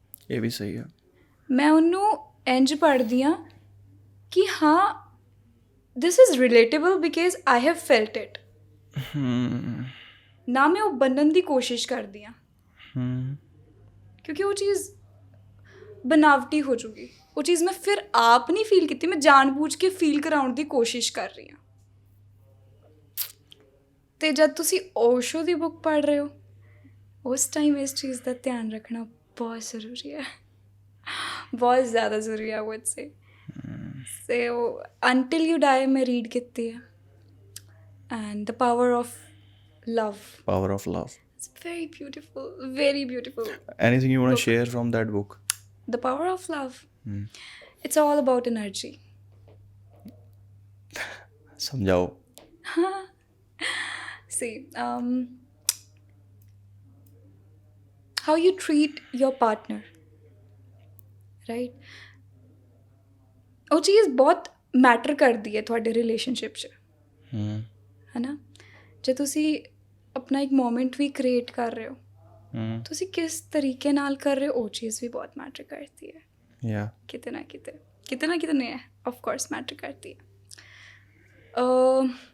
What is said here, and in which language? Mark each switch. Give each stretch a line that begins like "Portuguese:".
Punjabi: ਇਹ ਵੀ ਸਹੀ ਆ। ਮੈਂ ਉਹਨੂੰ ਇੰਝ ਪੜ੍ਹਦੀ ਹਾਂ ਕਿ ਹਾਂ
English: this is relatable because I have felt it,
Punjabi: ਨਾ ਮੈਂ ਉਹ ਬਣਨ ਦੀ ਕੋਸ਼ਿਸ਼ ਕਰਦੀ ਹਾਂ, ਕਿਉਂਕਿ ਉਹ ਚੀਜ਼
Hindi: बनावटी हो जूगी। वो चीज़ मैं फिर आप नहीं फील की, मैं जानबूझ के फील कराउण
Punjabi: ਦੀ ਕੋਸ਼ਿਸ਼ ਕਰ ਰਹੀ ਹਾਂ। ਤੇ ਜਦ ਤੁਸੀਂ ਓਸ਼ੋ ਦੀ ਬੁੱਕ ਪੜ੍ਹ ਰਹੇ ਹੋ ਉਸ ਟਾਈਮ ਇਸ ਚੀਜ਼ ਦਾ ਧਿਆਨ ਰੱਖਣਾ ਬਹੁਤ ਜ਼ਰੂਰੀ ਹੈ, ਬਹੁਤ ਜ਼ਿਆਦਾ ਜ਼ਰੂਰੀ ਹੈ। Wood say so until you ਡਾਈ ਮੈਂ ਰੀਡ ਕੀਤੀ ਹੈ, and the power of love.
English: Power of Love. It's very beautiful, very beautiful. Anything you want to share from that book? The power of love. It's all about energy.
Hindi: समझाओ।
English: See, how you treat your partner, right?
Punjabi: ਉਹ ਚੀਜ਼ ਬਹੁਤ matter ਕਰਦੀ ਹੈ ਤੁਹਾਡੇ relationship 'ਚ, ਹੈ ਨਾ। ਜੇ ਤੁਸੀਂ ਆਪਣਾ ਇੱਕ ਮੋਮੈਂਟ ਵੀ ਕ੍ਰੀਏਟ ਕਰ ਰਹੇ ਹੋ, ਤੁਸੀਂ ਕਿਸ ਤਰੀਕੇ ਨਾਲ ਕਰ ਰਹੇ ਹੋ, ਉਹ ਚੀਜ਼ ਵੀ ਬਹੁਤ ਮੈਟਰ ਕਰਦੀ ਹੈ। ਕਿਤੇ ਨਾ ਕਿਤੇ ਨਹੀਂ ਹੈ, ਆਫ ਕੋਰਸ ਮੈਟਰ ਕਰਦੀ ਹੈ।